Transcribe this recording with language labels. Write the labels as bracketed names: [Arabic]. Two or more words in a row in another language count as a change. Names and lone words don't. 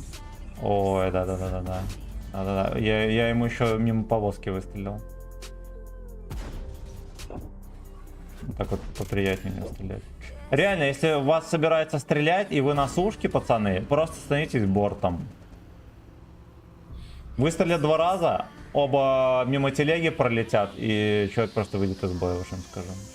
[Russian] Ой, да-да-да-да-да. Да-да-да. Я ему еще мимо повозки выстрелил. Так вот поприятнее мне стрелять. Реально, если у вас собирается стрелять и вы на сушке, пацаны, просто становитесь бортом. Выстрелят 2 раза, оба мимо телеги пролетят, и человек просто выйдет из боя, уж им скажу.